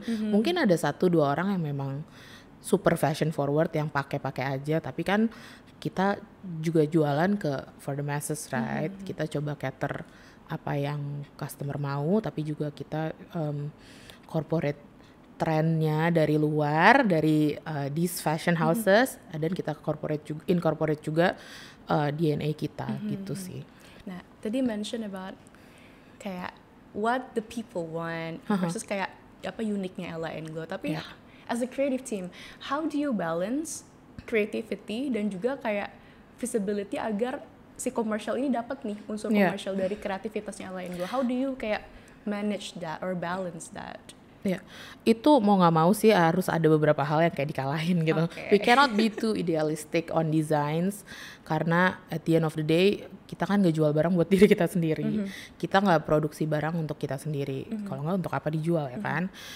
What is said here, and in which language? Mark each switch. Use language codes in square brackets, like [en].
[id] Mungkin ada 1-2 orang yang memang super fashion forward yang pakai aja, tapi kan kita juga jualan [en] for the masses, right? [id] Kita coba cater apa yang customer mau, tapi juga kita corporate trennya dari luar, dari [en] these fashion houses, [id] dan kita incorporate juga DNA kita gitu sih. Nah, tadi [en] mention about kayak what the people want versus [id] kayak apa uniknya [en] LAN Glow. [id] Tapi [en] as a creative team, how do you balance creativity [id] dan juga kayak visibility agar si commercial ini dapat nih unsur commercial dari kreativitasnya LAN Glow? [en] How do you [id] kayak [en] manage that or balance that? [id] Ya, itu mau nggak mau sih harus ada beberapa hal yang kayak dikalahin gitu. [en] We cannot be too idealistic on designs, [id] karena [en] at the end of the day [id] kita kan nggak jual barang buat diri kita sendiri. Kita nggak produksi barang untuk kita sendiri. Kalau nggak, untuk apa dijual ya kan?